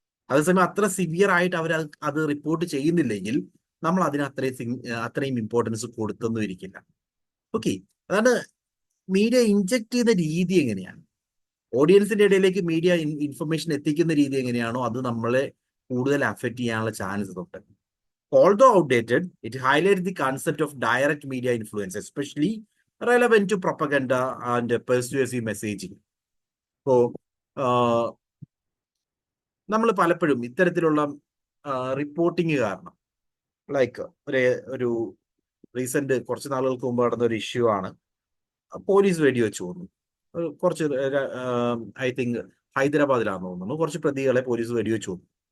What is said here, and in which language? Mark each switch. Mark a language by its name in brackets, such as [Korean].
[Malayalam] അതേസമയം അത്ര സിവിയർ ആയിട്ട് അവർ അത് റിപ്പോർട്ട് ചെയ്യുന്നില്ലെങ്കിൽ നമ്മൾ അതിന് അത്രയും ഇമ്പോർട്ടൻസ് കൊടുത്തൊന്നും ഇരിക്കില്ല. ഓക്കെ, അതാണ് മീഡിയ ഇൻജക്ട് ചെയ്യുന്ന രീതി എങ്ങനെയാണ്, ഓഡിയൻസിന്റെ ഇടയിലേക്ക് മീഡിയ ഇൻഫർമേഷൻ എത്തിക്കുന്ന രീതി എങ്ങനെയാണോ അത് നമ്മളെ കൂടുതൽ അഫക്റ്റ് ചെയ്യാനുള്ള ചാൻസ് ഉണ്ട്. [English] Although outdated, it highlights the concept of direct media influence, especially relevant to propaganda and persuasive messaging. [Malayalam] So, നമ്മൾ പലപ്പോഴും ഇത്തരത്തിലുള്ള റിപ്പോർട്ടിങ് കാരണം, ലൈക്ക് ഒരു റീസെന്റ് കുറച്ച് നാളുകൾക്ക് മുമ്പ് നടന്ന ഒരു ഇഷ്യൂ ആണ്, പോലീസ് വെടിവെച്ച് കൊന്നു. കുറച്ച് ഐ തിങ്ക് ഹൈദരാബാദിലാണെന്ന് തോന്നുന്നു, കുറച്ച് പ്രതികളെ പോലീസ് വെടിവെച്ച് കൊന്നു.